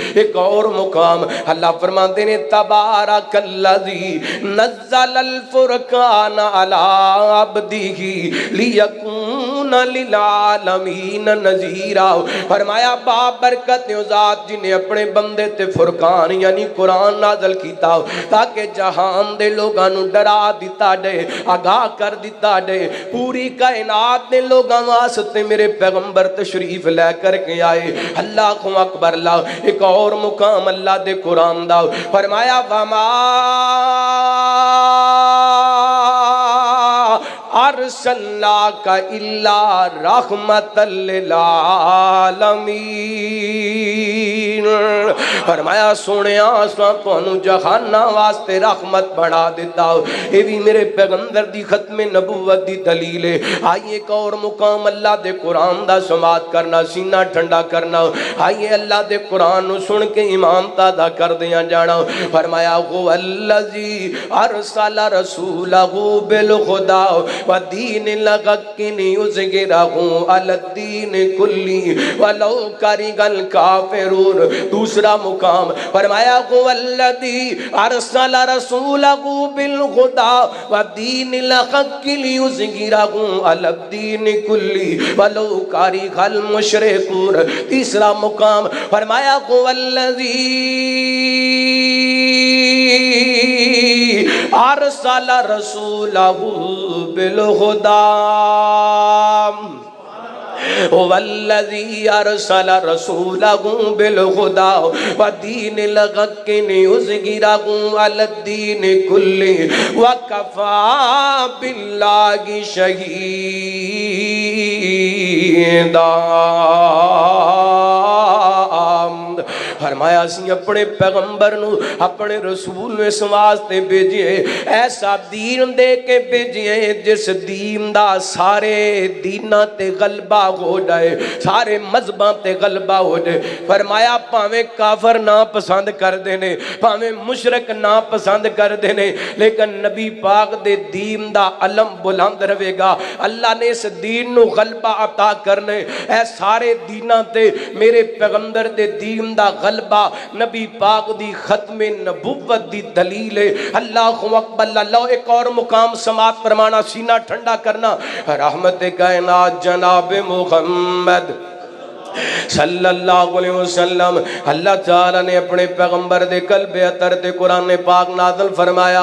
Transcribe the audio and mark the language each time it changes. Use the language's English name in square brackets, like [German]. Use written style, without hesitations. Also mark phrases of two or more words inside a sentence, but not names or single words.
[Urdu] ایک اور مقام اللہ فرماتے ہیں [Arabic] تبارک الذی نزل الفرقان علی عبدہ لیکون للعالمین نذیرا۔ [Punjabi] فرمایا بابرکت ذات جنہیں اپنے بندے تے فرقان یعنی قرآن نازل کیتا تاکہ جہان دے لوگاں نو ڈرا دیتا جائے، آگاہ کر دیتا جائے۔ پوری کائنات دے لوگاں واسطے میرے پیغمبر تشریف لے کر کے آئے۔ [Arabic] اللہ کو اکبر اللہ۔ [Punjabi] ایک اور مقام اللہ دے قرآن دا فرمایا [Arabic] وما ارسلناک الا رحمت للعالمین۔ [Punjabi] فرمایا سونیا اساں تانوں جہاناں واسطے رحمت بنا دیتا۔ یہ بھی میرے پیغمبر دی ختم نبوت دی دلیل ہے۔ آئیے ایک اور مقام اللہ دے قرآن دا سماعت کرنا، سینہ ٹھنڈا کرنا۔ آئیے اللہ دے قرآن نو سن کے ایمان تازہ کر دیاں جانا۔ [Arabic] فرمایا هو الذی ارسل رسولہ بالہدی ودین الحق لیظہرہ علی الدین کلہ ولو کرہ الکافرون۔ [Punjabi] دوسرا مقام فرمایا [Arabic] هو الذی ارسل رسولہ بالہدی ودین الحق لیظہرہ علی الدین کلہ ولو کرہ المشرکون۔ [Punjabi] تیسرا مقام فرمایا [Arabic] هو الذی ارسل رسولہ بالہدی والذی ارسل رسولہ بالہدی ودین الحق لیظہرہ علی الدین کلہ وکفی باللہ شہیدا۔ فرمایا اسی اپنے پیغمبر نو اپنے رسول نو اس واسطے بھیجئے، ایسا دین دے کے بھیجئے جس دین دا سارے دیناں تے غلبہ ہو جائے، سارے مذہباں تے غلبہ ہو جائے۔ فرمایا پاویں کافر نہ پسند کر دینے، پاویں مشرک نہ پسند کر دینے، لیکن نبی پاک دے دین دا علم بلند رہے گا۔ اللہ نے اس دین نو غلبہ عطا کرنے، اے سارے دیناں تے میرے پیغمبر دے دین دا غلبہ نبی پاک دی ختم نبوت دی دلیل ہے۔ اللہ اکبر اللہ۔ [Punjabi] ایک اور مقام سماعت فرمانا، سینہ ٹھنڈا کرنا۔ رحمت کائنات جناب محمد [Arabic] صلی اللہ علیہ وسلم [Punjabi] اللہ تعالیٰ نے اپنے پیغمبر دے قلب اطہر تے قرآن پاک نازل فرمایا۔